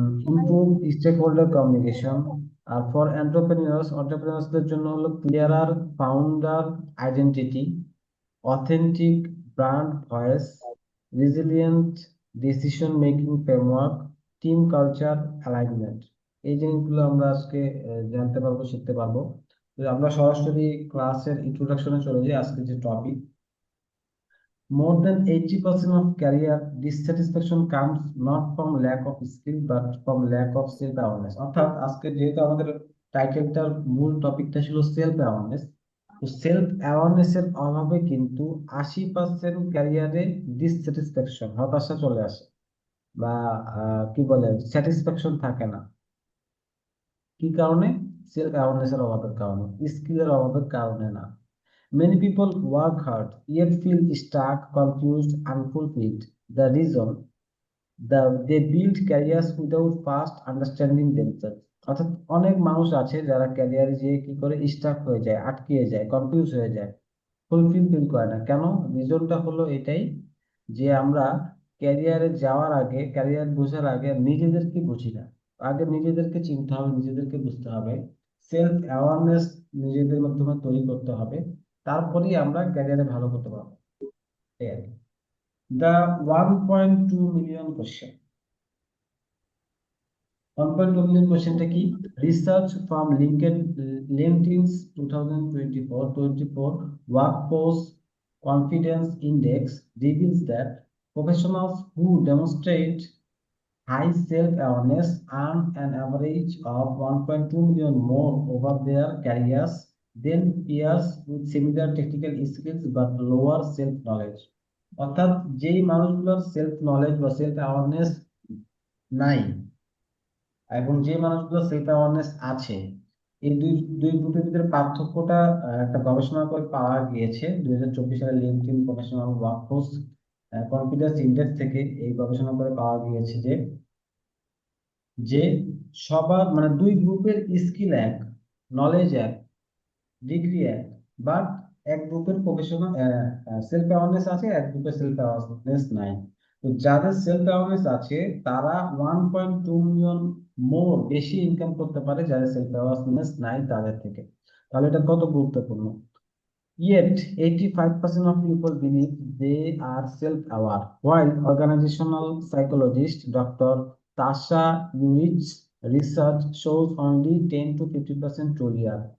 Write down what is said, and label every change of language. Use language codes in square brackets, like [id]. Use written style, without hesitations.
[bn] Improve stake holder communication. আর for এন্টারপ্রেনিউরসদের জন্য হলো ক্লিয়ারার founder identity, authentic brand voice, resilient decision making framework, team culture alignment. এই জিনিসগুলো আমরা আজকে জানতে পারবো, শিখতে পারবো। তো আমরা সরাসরি ক্লাসের ইন্ট্রোডাকশনে চলে যাই। আজকে যে topic, [en] more than 80% of career dissatisfaction comes not from lack of skill but from lack of self awareness। অর্থাৎ আজকে যেহেতু আমাদের টাইটেলটার মূল টপিকটা ছিল সেলফ অ্যাওয়ারনেস, তো সেলফ অ্যাওয়ারনেস এর অভাবে কিন্তু 80% ক্যারিয়ারে ডিসস্যাটিসফ্যাকশন, হতাশা চলে আসে, বা কি বলে, স্যাটিসফ্যাকশন থাকে না। কি কারণে? সেলফ অ্যাওয়ারনেস এর অভাবের কারণে, স্কিলের অভাবের কারণে না। Many people work hard yet feel stuck, confused, unfulfilled. The reason they build careers without first understanding themselves। [bn] অর্থাৎ অনেক মানুষ আছে যারা ক্যারিয়ারে যেয়ে কি করে স্টাক হয়ে যায়, আটকিয়ে যায়, কনফিউজ হয়ে যায়, ফুলফিল ফিল করে না। কেন? রিজনটা হলো এটাই যে আমরা ক্যারিয়ারে যাওয়ার আগে, ক্যারিয়ার বোঝার আগে নিজেদেরকে বুঝি না। আগে নিজেদেরকে চিনতে হবে, নিজেদেরকে বুঝতে হবে, সেলফ অ্যাওয়ারনেস নিজেদের মাধ্যমে তৈরি করতে হবে, তারপরেই আমরা ক্যারিয়ারে ভালো করতে পারবো। এই আর কি। The 1.2 million question. 1.2 মিলিয়ন কোশ্চেনটা কি? [en] Research from LinkedIn's 2024 workforce confidence index reveals that professionals who demonstrate high self-awareness earn an average of 1.2 million more over their careers than peers with similar technical skills but lower self-knowledge। [bn] অর্থাৎ যেই মানুষগুলোর self knowledge বা self awareness নাই, এবং যে মানুষগুলো self awareness আছে, এই দুই দুই গ্রুপের ভিতরে পার্থক্যটা একটা গবেষণা করে পাওয়া গিয়েছে 2024 সালে LinkedIn professional workforce confidence index থেকে। এই গবেষণা করে পাওয়া গিয়েছে যে যে সবার মানে দুই গ্রুপের স্কিল এক, নলেজ এক, ডিগ্রি এক, বাট এক গ্রুপের প্রফেশনাল সেলফ অ্যাওয়ারনেস আছে, এক গ্রুপের সেলফ অ্যাওয়ারনেস নাই। তো যাদের সেলফ অ্যাওয়ারনেস আছে তারা 1.2 মিলিয়ন বেশি ইনকাম করতে পারে যাদের সেলফ অ্যাওয়ারনেস নাই তাদের থেকে। তাহলে এটা কত গুরুত্বপূর্ণ। [en] Yet, 85% of people believe they are self-aware, while organizational psychologist Dr. Tasha Eurich's research shows only 10 to 50% truly are.